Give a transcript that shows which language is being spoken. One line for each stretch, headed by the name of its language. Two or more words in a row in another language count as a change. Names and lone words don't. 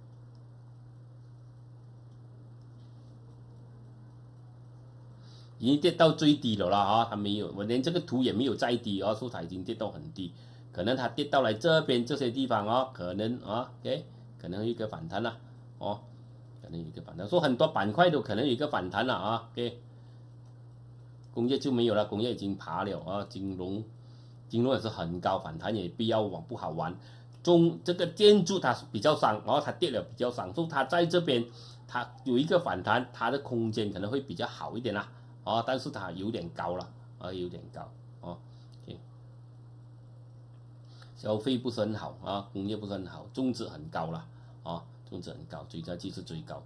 Chinese: 已經跌到最低了啦它沒有，我連這個圖也沒有再低所以它已經跌到很低，可能它跌到來這邊這些地方可能OK， 可能有一個反彈啦可能有一個反彈，說很多板塊都可能有一個反彈了 OK，工業就沒有了，工業已經爬了金融也是很高，反彈也不好玩。這個建築它比較傷，它跌了比較傷，所以它在這邊它有一個反彈，它的空間可能會比較好一點但是它有點高了有點高OK， 消費不是很好工業不是很好，中資很高了中資很高，追價值是最高。